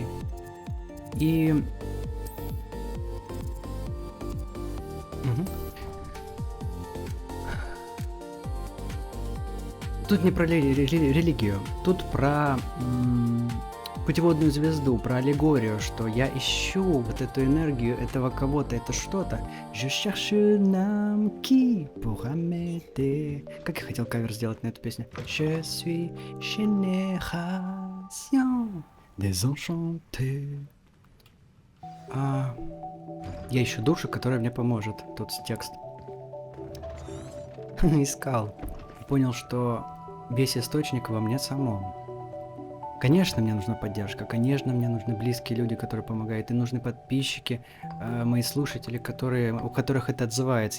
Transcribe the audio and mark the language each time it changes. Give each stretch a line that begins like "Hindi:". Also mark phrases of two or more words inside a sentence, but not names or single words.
Russian: И... Тут не про религию. Тут про путеводную звезду, про аллегорию, что я ищу вот эту энергию этого кого-то, это что-то.
French: Je cherche un homme qui pourra m'aider.
Russian: Как я хотел кавер сделать на эту песню.
French: Je suis génération désenchantée.
Russian: Я ищу душу, которая мне поможет. Тут текст. Искал. Понял, что весь источник во мне самом. Конечно, мне нужна поддержка, конечно, мне нужны близкие люди, которые помогают, и нужны подписчики, мои слушатели, у которых это отзывается.